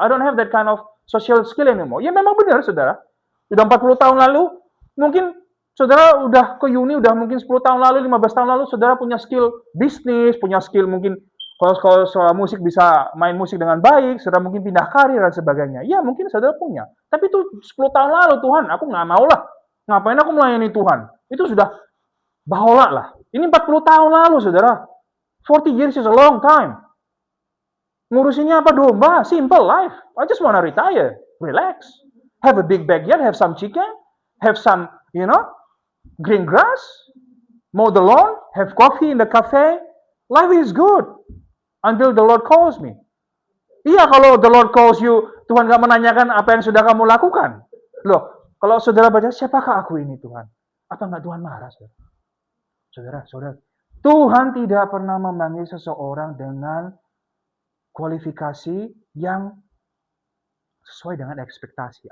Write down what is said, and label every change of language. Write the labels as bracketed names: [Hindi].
[English] I don't have that kind of social skill anymore. [Indonesian] Ya memang benar, saudara. Sudah 40 tahun lalu, mungkin saudara udah ke uni, udah mungkin 10 tahun lalu, 15 tahun lalu, saudara punya skill bisnis, punya skill mungkin kalau soal musik bisa main musik dengan baik, saudara mungkin pindah karir dan sebagainya. Ya mungkin saudara punya. Tapi itu 10 tahun lalu, Tuhan, aku nggak mau lah. Ngapain aku melayani Tuhan? Itu sudah bahola lah. [English] Ini 40 tahun lalu, saudara. 40 years is a long time. Ngurusinnya apa domba? Simple life. I just wanna retire. Relax. Have a big backyard, have some chicken, have some, green grass, mow the lawn, have coffee in the cafe. Life is good. Until the Lord calls me. [Indonesian] Iya, kalau the Lord calls you, Tuhan gak menanyakan apa yang sudah kamu lakukan. Loh, kalau saudara baca, siapakah aku ini Tuhan? Apa enggak Tuhan marah, saudara? Saudara, Tuhan tidak pernah memanggil seseorang dengan kualifikasi yang sesuai dengan ekspektasi.